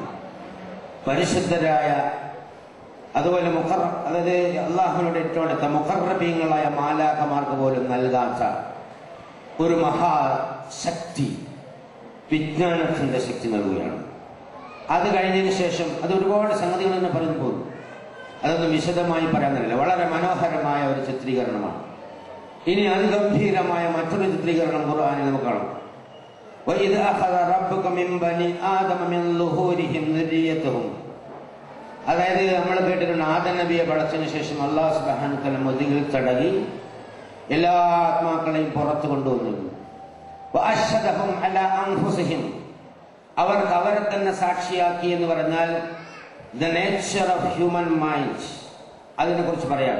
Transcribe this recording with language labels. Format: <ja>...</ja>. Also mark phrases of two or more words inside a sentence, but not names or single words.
<ml>പരിശുദ്ധരായ അതുപോലെ അതായത് അള്ളാഹുവിനോട് ഏറ്റവും അടുത്ത മുഖർറബീങ്ങളായ മാലാഖമാർക്ക് പോലും നൽകാത്ത ഒരു മഹാശക്തി, വിജ്ഞാനത്തിന്റെ ശക്തി നൽകുകയാണ്. അത് കഴിഞ്ഞതിന് ശേഷം അത് ഒരുപാട് സംഗതികൾ തന്നെ പറഞ്ഞു പോകുന്നു. അതൊന്നും വിശദമായി പറയാനില്ല. വളരെ മനോഹരമായ ഒരു ചിത്രീകരണമാണ്. ഇനി അതിഗംഭീരമായ മറ്റൊരു ചിത്രീകരണം ഖുർആനിൽ നമുക്ക് കാണാം.</ml> <ar>وَإِذْ أَخَذَ رَبُّكَ مِنْ بَنِي آدَمَ مِنْ ظُهُورِهِمْ ذُرِّيَّتَهُمْ.</ar> <ml>അതായത് നമ്മൾ കേട്ടിട്ടുണ്ട് ആദം നബിയെ പടച്ചതിന് ശേഷം അല്ലാഹു</ml> <ar>سبحانه وتعالى</ar> <ml>മുതുകിൽ തടവി എല്ലാ ആത്മാക്കളെയും പുറത്തു കൊണ്ടുവന്നിരുന്നു.</ml> <ar>وأشهدهم على أنفسهم,</ar> <ml>അവർക്ക് അവരെ തന്നെ സാക്ഷിയാക്കി എന്ന് പറഞ്ഞാൽ</ml> <en>the nature of human mind,</en> <ml>അതിനെ കുറിച്ച് പറയാണ്.</ml>